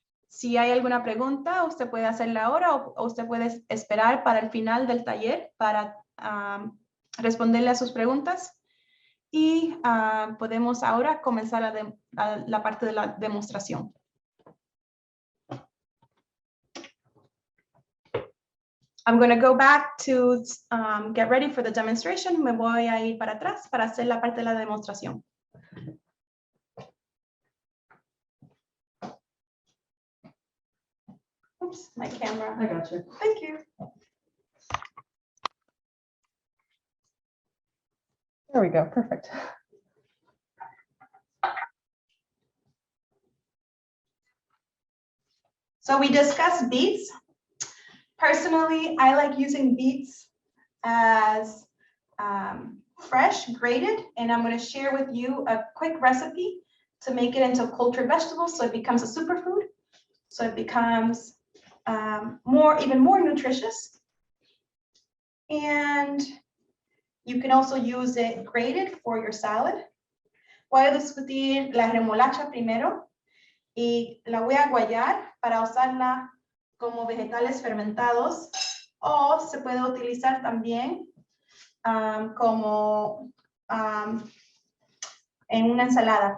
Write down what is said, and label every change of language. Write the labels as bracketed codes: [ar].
[es] Si hay alguna pregunta, usted puede hacerla ahora o usted puede esperar para el final del taller para responderle a sus preguntas. Y podemos ahora comenzar la parte de la demostración. [en] I'm going to go back to get ready for the demonstration. [es] Me voy a ir para atrás para hacer la parte de la demostración. [en] Oops, my camera. I got you. Thank you. There we go, perfect. So we discussed beets. Personally, I like using beets as fresh, grated, and I'm going to share with you a quick recipe to make it into cultured vegetables so it becomes a superfood. So it becomes even more nutritious. And you can also use it grated for your salad. [es] Voy a discutir la remolacha primero y la voy a guayar para usarla como vegetales fermentados, o se puede utilizar también como en una ensalada.